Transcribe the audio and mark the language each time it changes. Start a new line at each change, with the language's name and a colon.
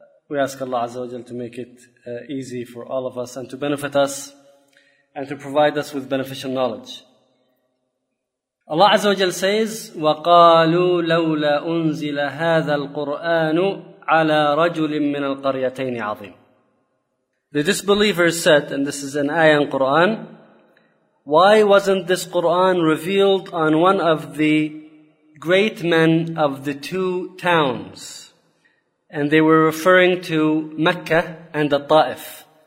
English: We ask Allah Azza wa Jal to make it easy for all of us and to benefit us and to provide us with beneficial knowledge. Allah Azza wa Jal says,
Arabic: وَقَالُوا لَوْلَا أُنزِلَ هَذَا الْقُرْآنُ عَلَىٰ رَجُلٍ مِّنَ الْقَرْيَتَيْنِ عَظِيمٍ.
English: The disbelievers said, and this is an ayah in Qur'an, why wasn't this Qur'an revealed on one of the great men of the two towns? And they were referring to Mecca and the Ta'if.